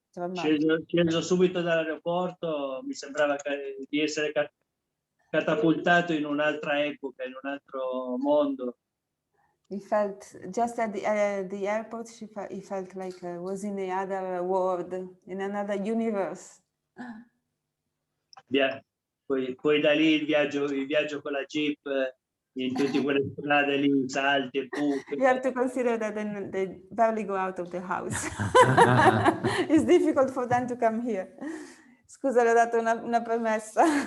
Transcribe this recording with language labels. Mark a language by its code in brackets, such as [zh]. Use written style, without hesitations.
[it] Sceso subito dall'aeroporto, mi sembrava di essere catapultato in un'altra epoca, in un altro mondo. [en] He felt, just at the airport, he felt like was in another world, in another universe. [it] Poi da lì il viaggio con la jeep in tutte quelle strade lì, salti e buche. [en] You have to consider that they barely go out of the house. It's difficult for them to come here. [it] Scusa, le ho dato una premessa.